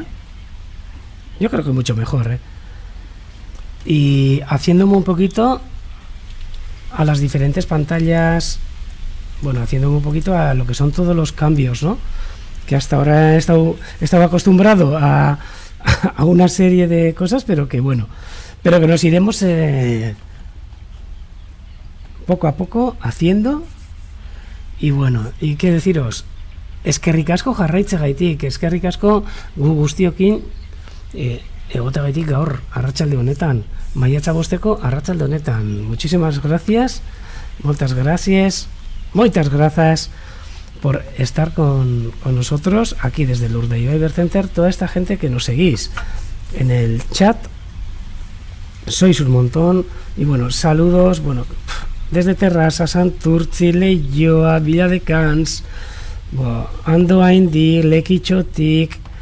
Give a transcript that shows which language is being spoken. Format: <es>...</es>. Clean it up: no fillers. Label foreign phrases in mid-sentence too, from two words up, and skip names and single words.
<es>Yo creo que mucho mejor, y haciéndome un poquito a las diferentes pantallas, bueno, haciéndome un poquito a lo que son todos los cambios, ¿no? Que hasta ahora he estado acostumbrado a una serie de cosas, pero que nos iremos poco a poco haciendo. Y bueno, y qué deciros,</es> <eu>eskerrik asko jarraitzegaitik, eskerrik asko gu guztiokin egoteagaitik gaur arratsalde honetan, maiatza 5 arratsalde honetan.</eu> <es>Muchísimas gracias, muchas gracias por estar con nosotros aquí desde el Urdaibai Bird Center, toda esta gente que nos seguís en el chat. Sois un montón, y bueno, saludos, bueno, desde Terrassa, Santurtzi, Leioa, Villadecans, Andoaindik, Lekitxotik,</es>